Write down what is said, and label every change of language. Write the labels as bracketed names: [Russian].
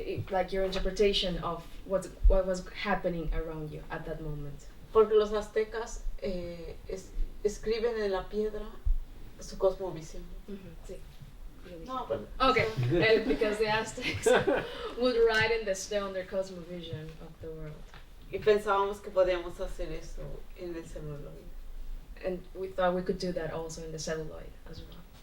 [English] Like your interpretation of what was happening around you at that moment. [Spanish] Porque los aztecas escriben en la piedra su cosmovisión. Sí. [English] No, but okay, because the Aztecs would write in the stone their cosmovision of the world. [Spanish] Y pensábamos que podíamos hacer eso en el celuloide. [English] And we thought we could do that also in the celluloid as well.